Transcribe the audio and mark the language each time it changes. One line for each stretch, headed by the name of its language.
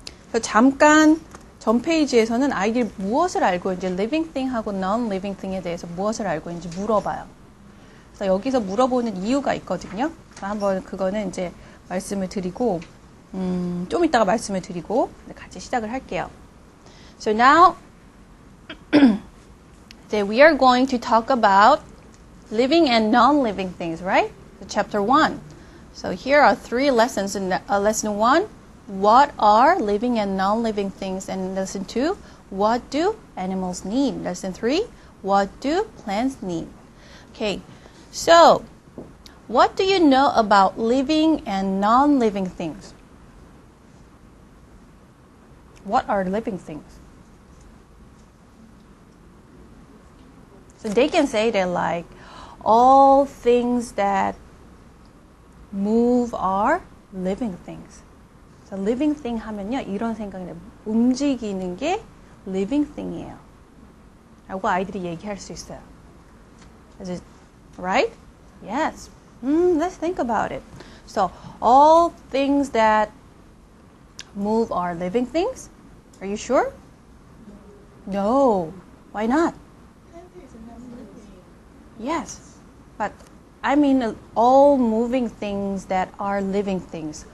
Korean: 그래서 잠깐 전 페이지에서는 아이들이 무엇을 알고 있는지 living thing하고 non-living thing에 대해서 무엇을 알고 있는지 물어봐요. 그래서 여기서 물어보는 이유가 있거든요. 한번 그거는 이제 말씀을 드리고 좀 이따가 말씀을 드리고 같이 시작을 할게요.
English: So now we are going to talk about living and non-living things, right? So chapter 1. So here are 3 lessons in lesson 1. What are living and non-living things? And lesson 2. What do animals need? Lesson 3. What do plants need? Okay, so what do you know about living and non-living things? What are living things? So they can say they're like all things that move are living things.
Korean: So living thing 하면요 이런 생각이 나요. 움직이는 게 living thing이에요. 라고 아이들이 얘기할 수 있어요.
English: Is it right? Yes. Let's think about it. So all things that move are living things? Are you sure? No. Why not? Yes. But I mean all moving things that are living things.